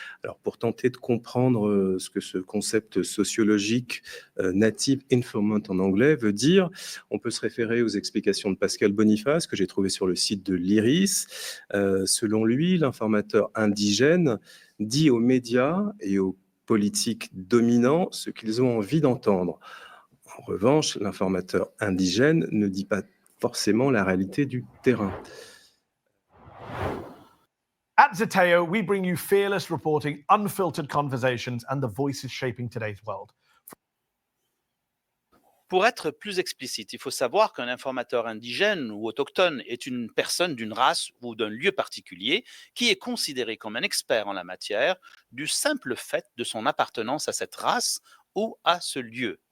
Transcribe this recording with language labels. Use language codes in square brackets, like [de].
[fr] Alors pour tenter de comprendre ce que ce concept sociologique native informant en anglais veut dire, on peut se référer aux explications de Pascal Boniface que j'ai trouvé sur le site de l'IRIS. Selon lui, l'informateur indigène dit aux médias et aux politiques dominants ce qu'ils ont envie d'entendre. En revanche, l'informateur indigène ne dit pas forcément la réalité du terrain. [en] At Zeteo, we bring you fearless reporting, unfiltered conversations, and the voices shaping today's world. [fr] Pour être plus explicite, il faut savoir qu'un informateur indigène ou autochtone est une personne d'une race ou d'un lieu particulier qui est considéré comme un expert en la matière du simple fait de son appartenance à cette race ou à ce lieu.